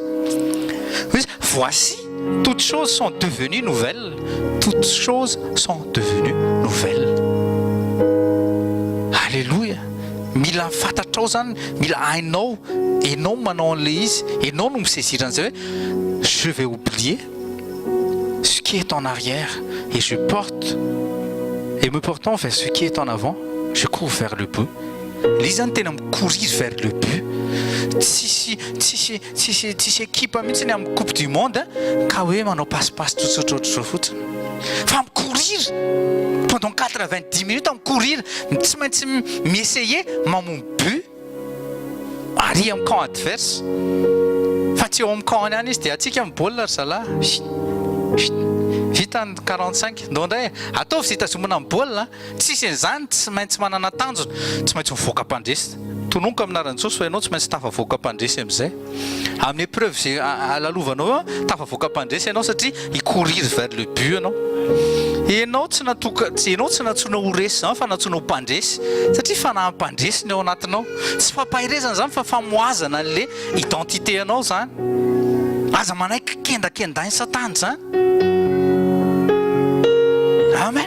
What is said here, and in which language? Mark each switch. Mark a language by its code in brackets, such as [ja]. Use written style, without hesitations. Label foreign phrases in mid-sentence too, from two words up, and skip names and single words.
[fr] Voici toutes choses sont devenues nouvelles. Toutes choses sont devenues nouvelles. Alléluia. [mg] Mila fatatrao zany, mila hainao, enao manao an'le izy, enao no misaisir an'izay hoe [fr] je vais oublier ce qui est en arrière et me portant vers ce qui est en avant, je cours vers le but. Les gens tena courir vers le but. [mg] Tsisy équipe mihitsy ny amin'ny [fr] coupe du monde [mg] ka hoe manao passe-passe tsotsotra fotsiny fa micourir [fr] pendant 90 minutes [mg] micourir tsy maintsy miessayer mamono but ary amin'ny camp adverse fa tsy eo amin'ny camp ihany izy dia atsika amin'ny baolina ry zalahy vita ny 45 ndray ataovy sy hitazomana amin'ny baolina tsisy an'izany tsy maintsy manana tanjona tsy maintsy mivoaka mpandresy tononko aminarany Jesosy fa ianao tsy maintsy tafavoaka mpandresy amin'izay amin'ny épreuve zay alalovanao tafavoaka mpandresy ianao satria icourir [fr] vers le but [mg] ianao tsy natsoina ho resy zany fa natsoina ho mpandresy satria fanahy mpandresy ny ao anatinao tsy fampahirezana zany fa famoazana an'le identité anao zany aza manaiky kendakendany satany zany. Amen.